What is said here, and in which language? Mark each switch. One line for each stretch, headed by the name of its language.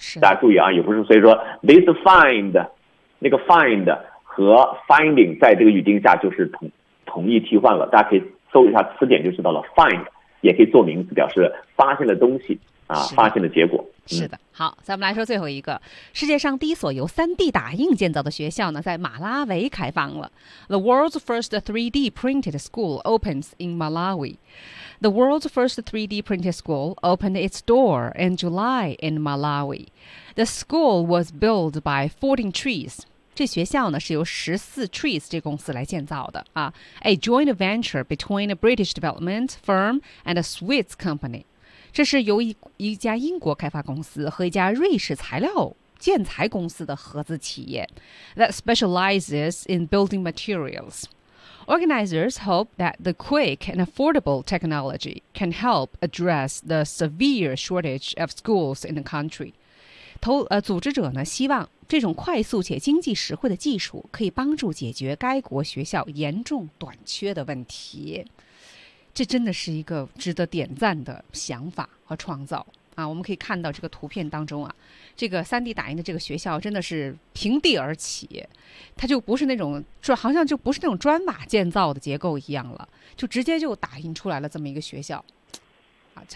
Chinese: 大家注意啊，也不是所以说 this find 那个 find 和 finding 在这个语境下就是同义替换了，大家可以搜一下词典就知道了。 find 也可以做名词，表示发现的东西。啊，发现的结果是的。好，咱们来说最后一个，世界上第一所由 3D 打印建造的学校呢，在马拉维开放了。
English: The world's first 3D printed school opens in Malawi. The world's first 3D printed school opened its door in July in Malawi. The school was built by 14 trees.
Chinese: 这学校呢是由14 Trees 这公司来建造的啊。
English: A joint venture between a British development firm and a Swiss company.
Chinese: 这是由一家英国开发公司和一家瑞士材料建材公司的合资企业
English: that specializes in building materials. Organizers hope that the quick and affordable technology can help address the severe shortage of schools in the country.
Chinese: 组织者呢希望这种快速且经济实惠的技术可以帮助解决该国学校严重短缺的问题。这真的是一个值得点赞的想法和创造啊！我们可以看到这个图片当中啊，这个 3D 打印的这个学校真的是平地而起，它就不是那种好像就不是那种砖瓦建造的结构一样了，就直接就打印出来了这么一个学校啊！